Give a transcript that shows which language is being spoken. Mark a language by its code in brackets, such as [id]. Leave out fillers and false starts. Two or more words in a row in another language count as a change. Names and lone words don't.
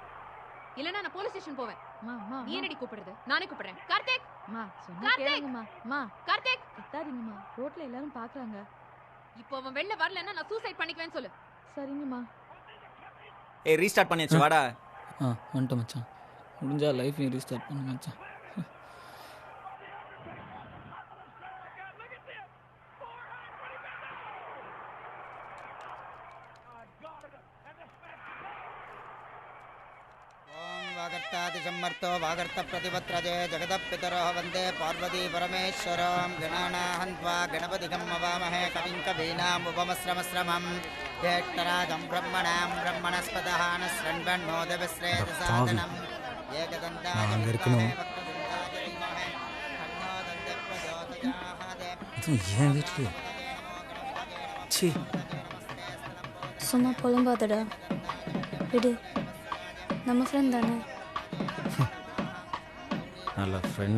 [ta] இல்லைன்னா நான் போலீஸ் ஸ்டேஷன் போவேன். நீ என்னடி கூப்பிடுறது? நானே கூப்பிடுறேன். கார்த்திக் சொன்னா கேளுங்கம்மா. கார்த்திக் கத்தாதீங்கம்மா, ரோட்ல எல்லாரும் பாக்குறாங்க. இப்போ அவன் வெளில வரலன்னா நான் சூசைட் பண்ணிக்குவேன்னு சொல்லு. சரிங்கம்மா. ஏய் ரீஸ்டார்ட் பண்ணியாச்சு, வாடா. வந்துட்டேன் மச்சான். முடிஞ்சா லைஃப்பையும் ரீஸ்டார்ட் பண்ணு மச்சான். [sa] वागर्तादिसम्मर्तो वागर्तप्रतिपत्रजे जगदपितरो वन्दे पार्वती परमेश्वरं गणानाहन्त्वा गणपतिगं मवामहे कविं कवीनामुपमस्रमस्रमं ज्येष्ठराजं ब्रह्मणां ब्रह्मणस्पतः नस्रण्वन्नोदविश्रेयसादनम् [ta] சும்மா புலம்பாதடா, விடு. நம்ம ஃப்ரெண்ட் தானே. நல்ல ஃப்ரெண்டு.